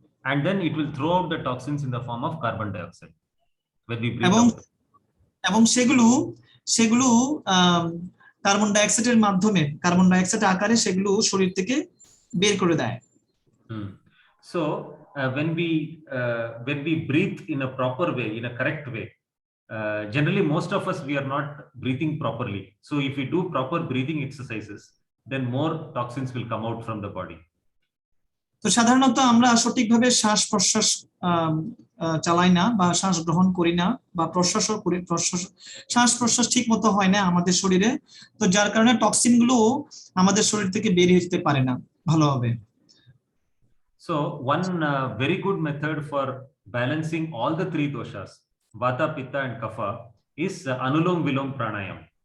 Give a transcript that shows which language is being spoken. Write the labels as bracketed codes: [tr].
[en] And then it will throw out the toxins in the form of carbon dioxide when we breathe out. [bn] এবং সেগুলো carbon dioxide আকারে সেগুলো শরীর থেকে বের করে দেয়। [en] So when we breathe in a proper way, in a correct way, generally most of us we are not breathing properly. So if we do proper breathing exercises, then more toxins will come out from the body. [bn] তো সাধারণত আমরা সঠিকভাবে শ্বাস প্রশ্বাস চালাই না বা শ্বাস গ্রহণ করি না বা প্রশ্বাসও করি, শ্বাস প্রশ্বাস ঠিক মতো হয় না আমাদের শরীরে, তো যার কারণে টক্সিন গুলো আমাদের শরীর থেকে বের হয়ে যেতে পারে না ভালোভাবে। [en] So one very good method for balancing all the three doshas, Vata, Pitta and Kapha, is Anulom Vilom Pranayam.